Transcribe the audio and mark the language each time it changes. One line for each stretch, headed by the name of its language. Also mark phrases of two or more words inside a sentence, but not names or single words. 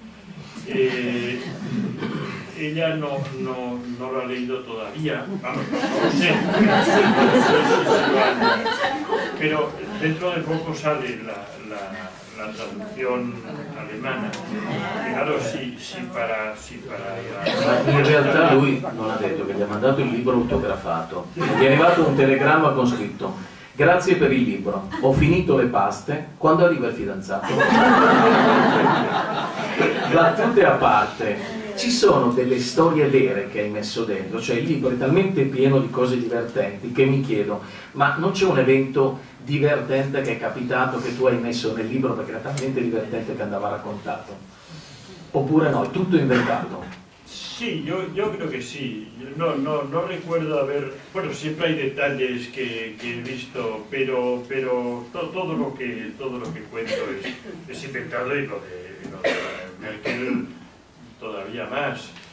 Spanish: Ella no lo ha leído todavía, vamos, no lo sé, pero dentro de poco sale la traducción alemana. Claro,
Italian: In realtà lui non ha detto che gli ha mandato il libro autografato. Gli è arrivato un telegramma con scritto: grazie per il libro, ho finito le paste, quando arriva il fidanzato? Battute a parte, ci sono delle storie vere che hai messo dentro, cioè il libro è talmente pieno di cose divertenti che mi chiedo, ma non c'è un evento divertente che è capitato che tu hai messo nel libro perché era talmente divertente che andava raccontato? Oppure no, è tutto inventato?
Spanish: Sí, yo creo que sí. No recuerdo haber... Bueno, siempre hay detalles que he visto, pero todo lo que cuento es inventado, y lo de Merkel todavía más.